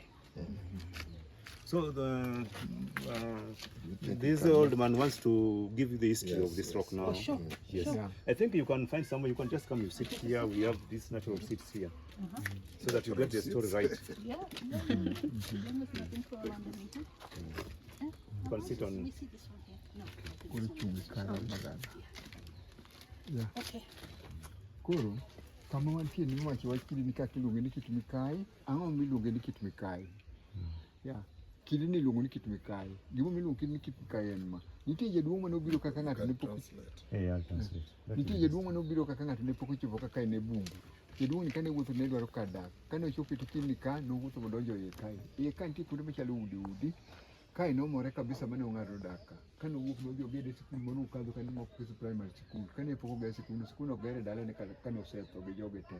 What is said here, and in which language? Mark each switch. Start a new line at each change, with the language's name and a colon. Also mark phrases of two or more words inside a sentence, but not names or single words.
English: So this old man wants to give you the history of this rock now. Oh, sure. Yes. Sure. Yeah. I think you can find somewhere. You can just come. You sit here. We have these natural seats here, so that you get the story right. Yeah. Nothing for underneath it. You can sit on. We see this one here. No.
Luo (Kenya and Tanzania): Koro chungi kara magana.
English: Yeah. Okay.
Luo (Kenya and Tanzania): Koro, kama wantie ni wacho wachili ni kaka iluonge ni kit Mikai, ang'o miluonge ni kit Mikai?
English: Yeah.
Luo (Kenya and Tanzania): Kidi ni iluongo ni kit Mikai. Gimo miluongo ni kit Mikai en ma. Nitie jaduong' mane obiro kaka ng'ato ne pok.
English: I'll translate.
Luo (Kenya and Tanzania): Nitie jaduong' mane obiro kaka ng'ato ne pok ochopo kaka en e bungu. Jaduong' ni kane wuotho ne dwaro kar dak. Kane ochopo e kini ka nowuotho modonjo iye kae. Iye ka nitie kuonde machalo udi. Kae nomore kabisa mane ong'ado daka. Kane owuok modhi ogede sikul mane okadho kane mok Kisumu primary school. Kane pok ogere sikul ogere dala ne kane osetho gi joge te.